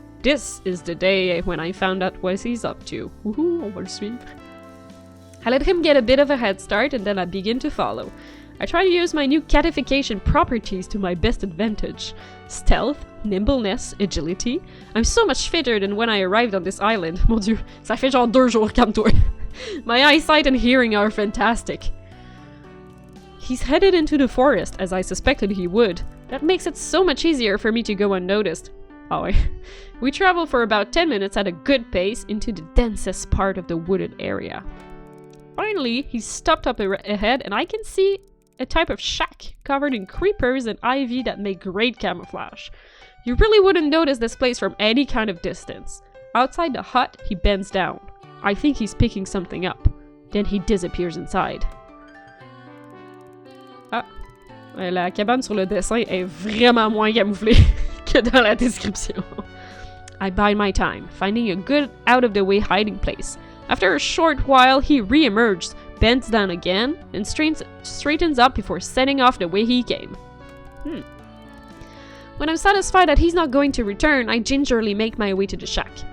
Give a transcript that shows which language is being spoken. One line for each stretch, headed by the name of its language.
English: This is the day when I found out what he's up to. Woohoo,
French: on va le suivre.
English: I let him get a bit of a head start and then I begin to follow. I try to use my new catification properties to my best advantage. Stealth, nimbleness, agility. I'm so much fitter than when I arrived on this island.
French: Mon Dieu, ça fait genre 2 jours, calme-toi.
English: My eyesight and hearing are fantastic. He's headed into the forest, as I suspected he would. That makes it so much easier for me to go unnoticed. Oh, we travel for about 10 minutes at a good pace into the densest part of the wooded area. Finally, he's stopped up ahead and I can see a type of shack covered in creepers and ivy that make great camouflage. You really wouldn't notice this place from any kind of distance. Outside the hut, he bends down. I think he's picking something up. Then he disappears inside.
French: Ah, la cabane sur le dessin est vraiment moins camouflée que dans la description.
English: I bide my time, finding a good out-of-the-way hiding place. After a short while, he re-emerges, bends down again, and straightens up before setting off the way he came. When I'm satisfied that he's not going to return, I gingerly make my way to the shack.